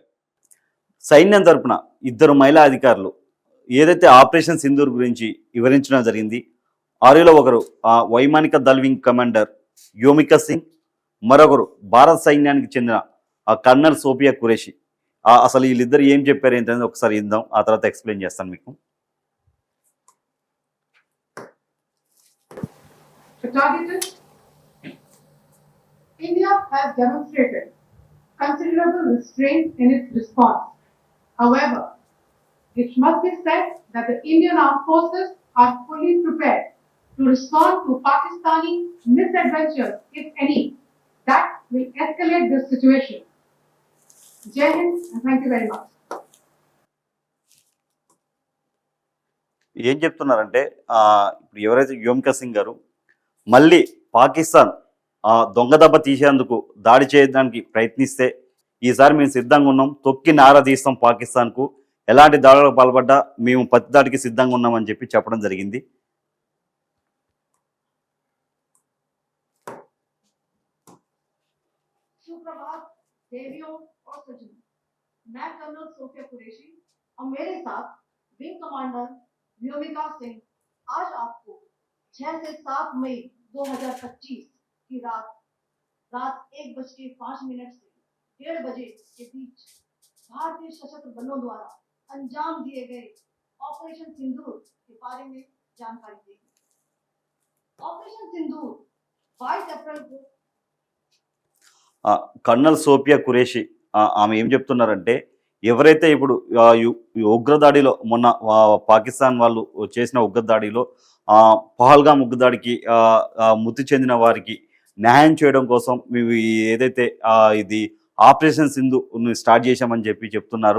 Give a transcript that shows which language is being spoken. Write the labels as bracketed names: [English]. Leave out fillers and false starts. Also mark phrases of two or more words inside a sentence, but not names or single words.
[Telugu] సైన్యం తరపున ఇద్దరు మహిళా అధికారులు ఏదైతే ఆపరేషన్ సింధూర్ గురించి వివరించడం జరిగింది. ఆరిలో ఒకరు వైమానిక దళ్ [English] wing commander [Telugu] యోమికా సింగ్, మరొకరు భారత సైన్యానికి చెందిన కర్నల్ సోఫియా ఖురేషి. అసలు వీళ్ళిద్దరు ఏం చెప్పారు ఏంటనేది ఒకసారి ఇందాం, ఆ తర్వాత ఎక్స్ప్లెయిన్ చేస్తాను మీకు. [English] India has demonstrated considerable restraint in its response. However, it must be said that the Indian armed forces are fully prepared to respond to Pakistani misadventures, if any, that will escalate this situation. [Hindi] जय हिंद [English] and thank you very much. [Telugu] ఏం చెప్తున్నారంటే ఇప్పుడు ఎవరైతే యోమికా సింగ్ గారు మళ్ళీ పాకిస్తాన్ దొంగదెబ్బ తీసేందుకు దాడి చేయడానికి ప్రయత్నిస్తే ఈసారి మేము సిద్ధంగా ఉన్నాం, తొక్కి నారా తీస్తాం, పాకిస్తాన్కు ఎలాంటి దాడులకు పాల్పడ్డా మేము ప్రతి దాడికి సిద్ధంగా ఉన్నామని చెప్పి చెప్పడం జరిగింది. [Hindi] सुप्रभात देवियों और सज्जनों, मैं कर्नल सोफिया कुरैशी और मेरे साथ [English] wing commander [Hindi] व्योमिका सिंह आज आपको 6 से 7 मई 2025 की रात 1:05 से 1:30 बजे के बीच भारतीय सशस्त्र बलों द्वारा अंजाम दिए गए ऑपरेशन सिंदूर के बारे में जानकारी देगी। ऑपरेशन सिंदूर 22 अप्रैल को [Telugu] కర్నల్ సోఫియా ఖురేషి ఆమె ఏం చెప్తున్నారంటే, ఎవరైతే ఇప్పుడు ఉగ్రదాడిలో మొన్న పాకిస్తాన్ వాళ్ళు చేసిన ఉగ్రదాడిలో పహల్గామ్ ఉగ్రదాడికి మృతి చెందిన వారికి న్యాయం చేయడం కోసం మేము ఏదైతే ఇది ఆపరేషన్ సింధు స్టార్ట్ చేశామని చెప్పి చెప్తున్నారు.